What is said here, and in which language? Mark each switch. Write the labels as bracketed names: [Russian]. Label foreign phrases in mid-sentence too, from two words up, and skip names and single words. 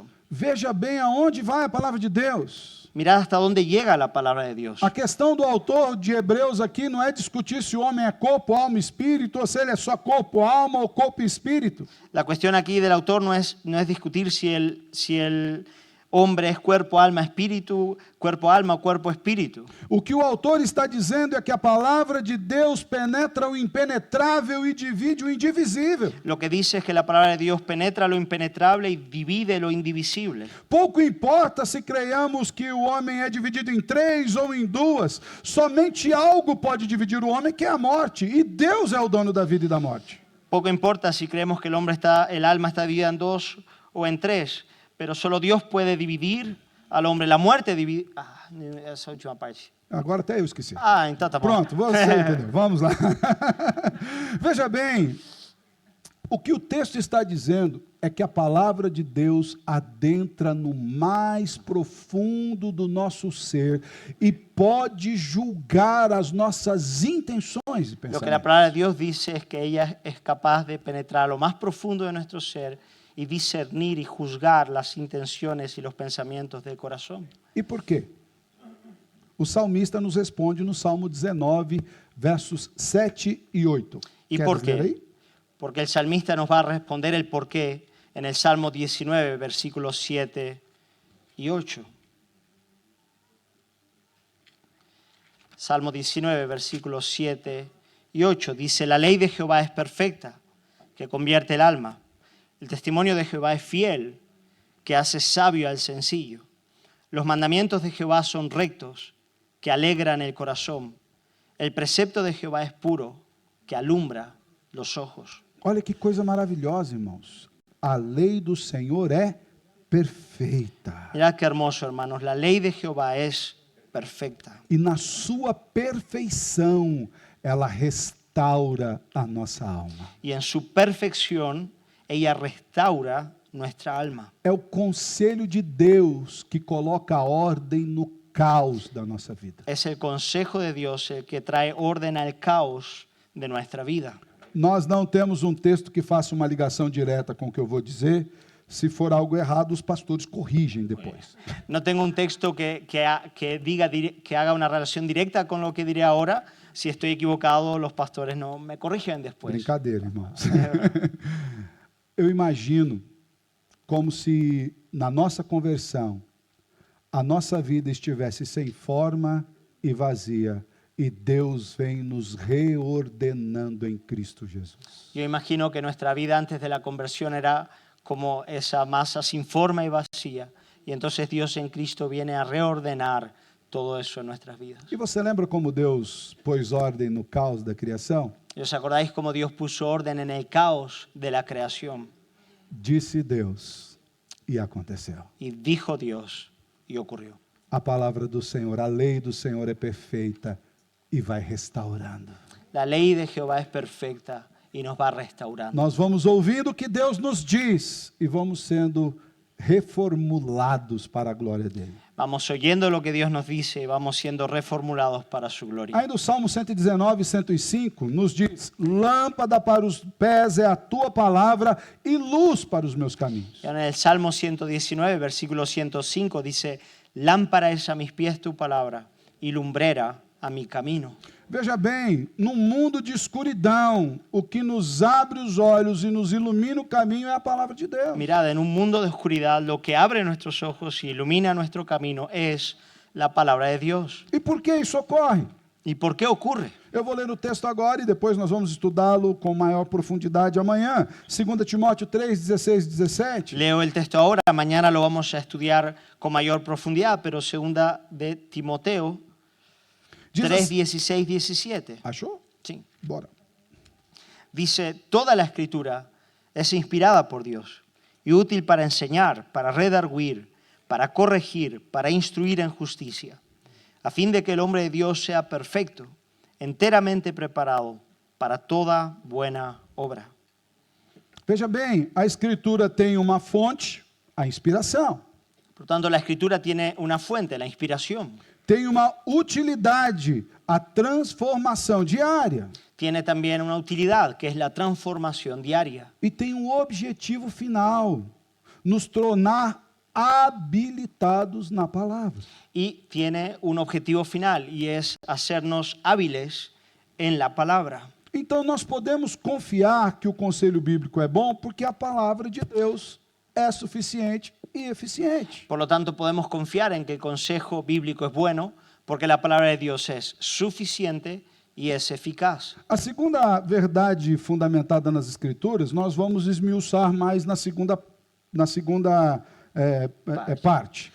[Portuguese] Veja bem aonde vai a palavra de Deus. [Spanish] Mirad hasta dónde llega la palabra de Dios. [Portuguese] A questão do autor de Hebreus aqui não é discutir se o homem é corpo, alma e espírito, ou se ele é só corpo, alma ou corpo e espírito. [Spanish] La cuestión aquí del autor no es discutir si el hombre es cuerpo, alma, espíritu, cuerpo, alma, cuerpo, espíritu. [Portuguese] O que o autor está dizendo é que a palavra de Deus penetra o impenetrável e divide o indivisível. [Spanish] Lo que dice es que la palabra de Dios penetra lo impenetrable y divide lo indivisible. [Portuguese] Pouco importa se creiamos que o homem é dividido em 3 ou em 2, somente algo pode dividir o homem, que é a morte, e Deus é o dono da vida e da morte. [Spanish] Poco importa si creemos que el alma está dividida en 2 o en 3, pero solo Dios puede dividir al hombre. La muerte divide... [Portuguese] essa última parte. Agora até eu esqueci. Então tá bom. Pronto, você entendeu. Vamos lá. Veja bem, o que o texto está dizendo é que a palavra de Deus adentra no mais profundo do nosso ser e pode julgar as nossas intenções e [Spanish] Lo que la [Portuguese] pensamentos. [Spanish] palabra de Dios dice es que ella es capaz de penetrar lo más profundo de nuestro ser y discernir y juzgar las intenciones y los pensamientos del corazón. [Portuguese] E por quê? O salmista nos responde no Salmo 19, versos 7 e 8. [Spanish] ¿Y [Portuguese] Queres [Spanish] por [Portuguese] ler [Spanish] qué? [Portuguese] aí? [Spanish] Porque el salmista nos va a responder el por qué en el Salmo 19, versículos 7 y 8. Salmo 19, versículos 7 y 8. Dice, la ley de Jehová es perfecta, que convierte el alma. El testimonio de Jehová es fiel, que hace sabio al sencillo. Los mandamientos de Jehová son rectos, que alegran el corazón. El precepto de Jehová es puro, que alumbra los ojos. [Portuguese] Olha que coisa maravilhosa, irmãos. A lei do Senhor é perfeita. [Spanish] Mirad qué hermoso, hermanos. La ley de Jehová es perfecta. [Portuguese] E na sua perfeição, ela restaura a nossa alma. [Spanish] Y en su perfección, ella restaura nuestra alma. [Portuguese] É o conselho de Deus que coloca ordem no caos da nossa vida. [Spanish] Es el consejo de Dios el que trae orden al caos de nuestra vida. [Portuguese] Nós não temos um texto que faça uma ligação direta com o que eu vou dizer. Se for algo errado, os pastores corrigem depois. [Spanish] No tengo un texto que haga una relación directa con lo que diré ahora. Si estoy equivocado, los pastores no me corrigen después. [Portuguese] Brincadeira, irmãos. Eu imagino como se na nossa conversão a nossa vida estivesse sem forma e vazia e Deus vem nos reordenando em Cristo Jesus. [Spanish] Yo imagino que nuestra vida antes de la conversión era como esa masa sin forma y vacía. Y entonces Dios en Cristo viene a reordenar todo eso en nuestras vidas. [Portuguese] E você lembra como Deus pôs ordem no caos da criação? [Spanish] ¿Y os acordáis cómo Dios puso orden en el caos de la creación? [Portuguese] Disse Deus e aconteceu. [Spanish] Y dijo Dios y ocurrió. [Portuguese] A palavra do Senhor, a lei do Senhor é perfeita e vai restaurando. [Spanish] La ley de Jehová es perfecta y nos va restaurando. [Portuguese] Nós vamos ouvindo o que Deus nos diz e vamos sendo reformulados para a glória dele. [Spanish] Vamos oyendo lo que Dios nos dice y vamos siendo reformulados para su gloria. [Portuguese] Aí no Salmo 119, 105, nos diz, lâmpada para os pés é a tua palavra e luz para os meus caminhos. [Spanish] Y en el Salmo 119, versículo 105, dice, lámpara es a mis pies tu palabra y lumbrera a mi camino. [Portuguese] Veja bem, num mundo de escuridão, o que nos abre os olhos e nos ilumina o caminho é a palavra de Deus. [Spanish] Mirad, en un mundo de oscuridad, lo que abre nuestros ojos y ilumina nuestro camino es la palabra de Dios. [Portuguese] E por que isso ocorre? [Spanish] ¿Y por qué ocurre? [Portuguese] Eu vou ler o texto agora e depois nós vamos estudá-lo com maior profundidade amanhã. 2 Timóteo 3, 16 e 17. [Spanish] Leo el texto ahora, mañana lo vamos a estudiar con mayor profundidad, pero segunda de Timoteo [Portuguese] Diz [Spanish] 3, [Portuguese] assim- [Spanish] 16, 17. [Portuguese] Achou? [Spanish] Sí. [Portuguese] Bora. [Spanish] Dice, toda la escritura es inspirada por Dios y útil para enseñar, para redarguir, para corregir, para instruir en justicia, a fin de que el hombre de Dios sea perfecto, enteramente preparado para toda buena obra. [Portuguese] Veja bem, a Escritura tem uma fonte, a inspiração. [Spanish] Por tanto, la escritura tiene una fuente, la inspiración. [Portuguese] Tem uma utilidade, a transformação diária. [Spanish] Tiene también una utilidad, que es la transformación diaria. [Portuguese] E tem um objetivo final, nos tornar habilitados na palavra. [Spanish] Y tiene un objetivo final, y es hacernos hábiles en la palabra. [Portuguese] Então nós podemos confiar que o conselho bíblico é bom porque a palavra de Deus é suficiente e eficiente. [Spanish] Por lo tanto, podemos confiar en que el consejo bíblico es bueno, porque la palabra de Dios es suficiente y es eficaz. [Portuguese] A segunda verdade fundamentada nas Escrituras, nós vamos esmiuçar mais na segunda parte.